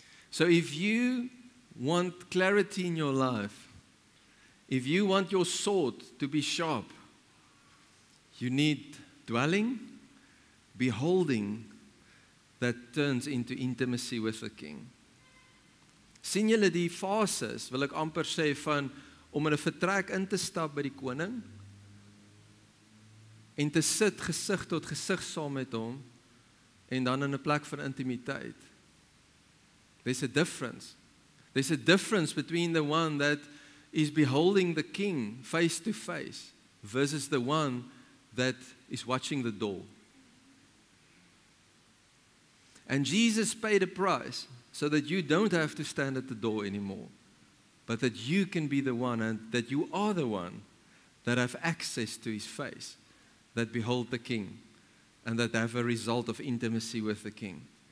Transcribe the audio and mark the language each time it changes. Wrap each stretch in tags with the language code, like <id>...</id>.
<en>So if you want clarity in your life, if you want your sword to be sharp, you need dwelling, beholding, that turns into intimacy with the King.</en> <af>Sien julle die fases, wil ek amper sê, van om in 'n vertrek in te stap by die koning en te sit gesig tot gesig saam met hom en dan in 'n plek van intimiteit.</af> <en>There's a difference. There's a difference between the one that is beholding the King face to face versus the one that is watching the door. And Jesus paid a price so that you don't have to stand at the door anymore, but that you can be the one and that you are the one that have access to His face, that behold the King, and that have a result of intimacy with the King.</en>